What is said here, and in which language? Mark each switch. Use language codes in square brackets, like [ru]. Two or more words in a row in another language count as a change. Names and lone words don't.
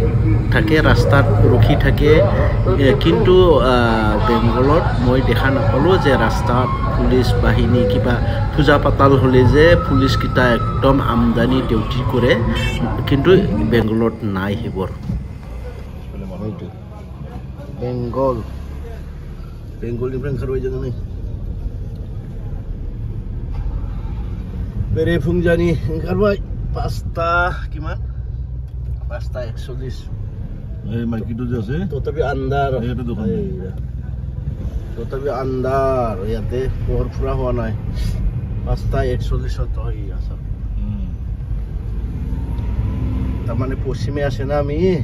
[as] থাকে ৰাস্তাত ৰখি থাকে কিন্তু বেংগলত মই দেখা নাপালোঁ যে ৰাস্তাত পুলিচ বাহিনী কিবা পূজা পাতাল হ'লে যে পুলিচকেইটা একদম আমদানি ডিউটি কৰে কিন্তু বেংগলত নাই সেইবোৰ বেংগলনিफ्राय [brx] ओंखारबाय जोङो नै बेरेफुंजानि ओंखारबाय [as] 5টা কিমান 5:41 এই মাইকিটো যে আছে তথাপি আন্ধাৰ এইটো দোকান তথাপি আন্ধাৰ ইয়াতে পোহৰ ফুৰা হোৱা নাই 5:41 হৈ আছে তাৰমানে পশ্চিমে আছে না আমি